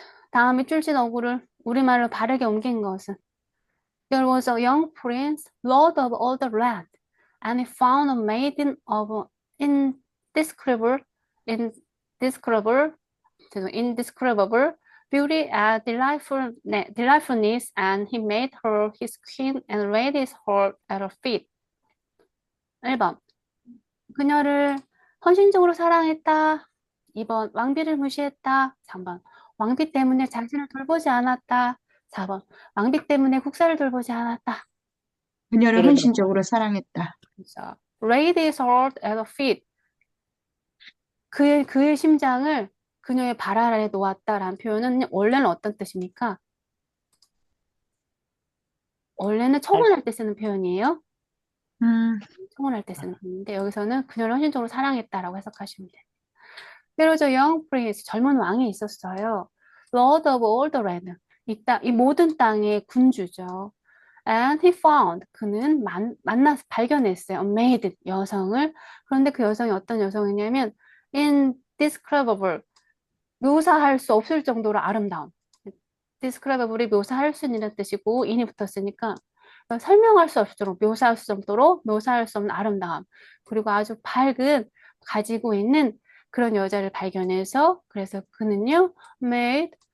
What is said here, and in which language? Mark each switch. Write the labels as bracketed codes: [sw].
[ko] 다음에 줄진 어구를 우리말로 바르게 옮긴 것은 [en] There was a young prince, lord of all the land, and he found a maiden of indescribable, indescribable, indescribable beauty and delightfulness, and he made her his queen and laid his heart at her feet. [ko] 1번. 그녀를 헌신적으로 사랑했다. 2번. 왕비를 무시했다. 3번. 왕비 때문에 자신을 돌보지 않았다. 4번. 왕비 때문에 국사를 돌보지 않았다. 그녀를 1번. 헌신적으로 사랑했다. 그래서 laid his heart at her feet. 그의 심장을 그녀의 발 아래에 놓았다라는 표현은 원래는 어떤 뜻입니까? 원래는 청혼할 때 쓰는 표현이에요. 청혼할 때 쓰는 표현인데 여기서는 그녀를 헌신적으로 사랑했다라고 해석하시면 돼요. [en] There was a young prince, [ko] 젊은 왕이 있었어요. [en] Lord of all the land, [ko] 이 모든 땅의 군주죠. [en] And he found, [ko] 그는 발견했어요. [en] A maiden, [ko] 여성을. 그런데 그 여성이 어떤 여성이냐면 indescribable, 묘사할 수 없을 정도로 아름다운. describable이 묘사할 수 있는 뜻이고 in이 붙었으니까 설명할 수 없을 정도로 묘사할 수 없는 아름다움. 그리고 아주 밝은 가지고 있는 그런 여자를 발견해서 그래서 그는요 made